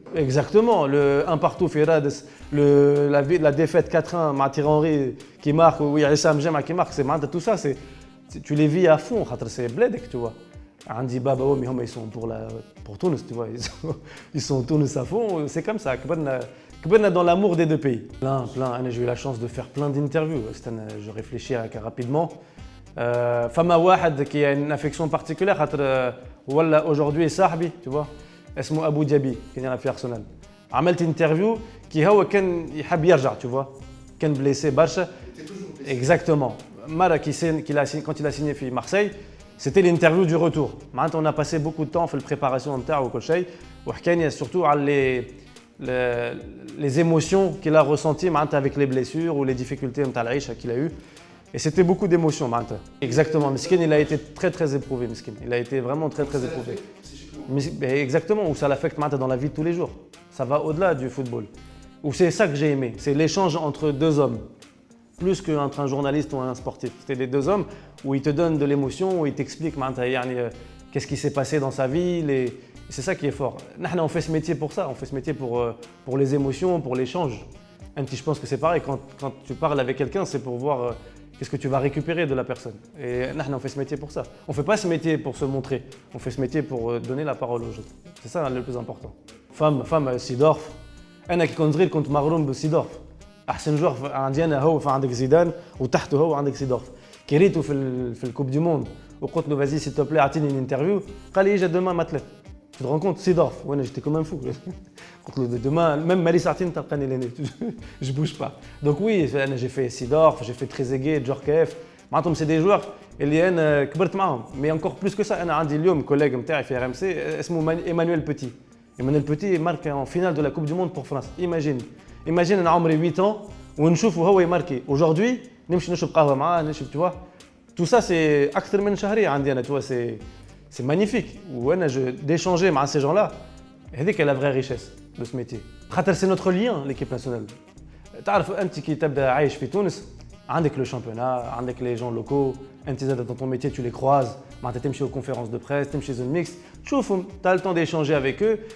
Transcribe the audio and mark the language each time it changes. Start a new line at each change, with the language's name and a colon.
French: Exactement, le 1 partout, Firades, la défaite 4-1, Thierry Henry qui marque, oui, Issam Jema qui marque, tout ça, tu les vis à fond, c'est blédek, tu vois.
Arabic: عندي بابا وامي هم
French: ils sont pour Tunis, tu vois, ils sont Tunis à fond, c'est comme ça.
Arabic: كبرنا
French: dans l'amour des deux pays. Plein, j'ai eu la chance de faire plein d'interviews, je réfléchis rapidement.
Arabic: فما واحد
French: qui a une affection particulière
Arabic: خاطر ولا aujourd'hui صاحبي, tu vois, اسمه ابو جابي كان يلعب في ارسنال. عملت انترفيو كي هو كان يحب يرجع,
French: tu vois,
Arabic: كان blessé برشا.
French: Exactement. Mara quand il a signé
Arabic: في
French: Marseille, c'était l'interview du retour. Maintenant, on a passé beaucoup de temps, on fait la préparation de terre au Kolchei. Il y a surtout les émotions qu'il a ressenties avec les blessures ou les difficultés qu'il a eues. Et c'était beaucoup d'émotions. Exactement. Miskin, il a été très très éprouvé. Miskin. Il a été vraiment très très éprouvé. Exactement, où ça l'affecte dans la vie de tous les jours. Ça va au-delà du football. Où c'est ça que j'ai aimé. C'est l'échange entre deux hommes. Plus qu'entre un journaliste ou un sportif. C'était les deux hommes où ils te donnent de l'émotion, où ils t'expliquent qu'est-ce qui s'est passé dans sa vie. C'est ça qui est fort. On fait ce métier pour ça, on fait ce métier pour les émotions, pour l'échange. Je pense que c'est pareil, quand tu parles avec quelqu'un, c'est pour voir qu'est-ce que tu vas récupérer de la personne. Et on fait ce métier pour ça. On ne fait pas ce métier pour se montrer, on fait ce métier pour donner la parole aux autres. C'est ça le plus important. Femme, Sidorf.
Arabic: أنا كي كنت صغير كنت مغروم بسيدورف. احسن جوغ عندي انا هو عندك زيدان وتحته هو عندك سيدورف. كريتو في الكوب دي موند وقلت له فازي سي تو بلي اعطيني انترفيو قال لي اجا دوما ما ثلاث
French: Tu te rends compte, Sidorf, ouais, j'étais comme un fou. Demain, même Mali Sartine, je bouge pas. Donc oui, j'ai fait Sidorf, j'ai fait Trezeguet, Djorkaeff. Maintenant, c'est des joueurs
Arabic: اللي انا كبرت معاهم.
French: Mais encore plus que ça,
Arabic: انا عندي اليوم كوليج نتاعي في RMC اسمه Emmanuel Petit.
French: Emmanuel Petit marque en finale de la Coupe du Monde pour France. Imagine
Arabic: انا عمري 8 ans ونشوفه هو يماركي.
French: Aujourd'hui,
Arabic: نمشي نشرب قهوه معاه نشرب tu vois.
French: Tout ça c'est
Arabic: اكثر من شهريه عندي انا
French: tu vois c'est magnifique. وانا d'échanger مع ces gens-là.
Arabic: هذيك
French: la vraie richesse de ce métier.
Arabic: خاطر
French: c'est notre lien l'équipe nationale.
Arabic: تعرف انت كي تبدا عايش في تونس عندك le championnat, عندك les gens locaux, انت زاد dans ton métier tu les croises, معناتها تمشي aux conférences de presse, تمشي zone mixte, تشوفهم,
French: tu as le temps d'échanger avec eux.